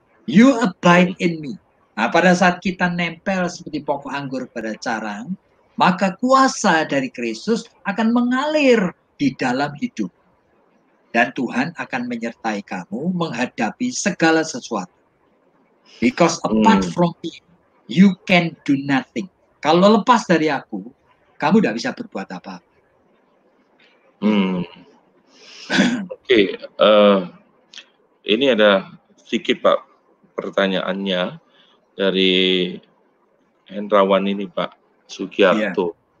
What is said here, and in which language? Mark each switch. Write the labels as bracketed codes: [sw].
[en] You abide in me. [id] Nah, pada saat kita nempel seperti pokok anggur pada carang, maka kuasa dari Kristus akan mengalir di dalam hidup. Dan Tuhan akan menyertai kamu menghadapi segala sesuatu. [en] Because apart from me, you can do nothing. [id] Kalau lepas dari aku, kamu tidak bisa berbuat apa-apa. Oke, ini ada sedikit Pak pertanyaannya dari Hendrawan ini Pak Sugiarto.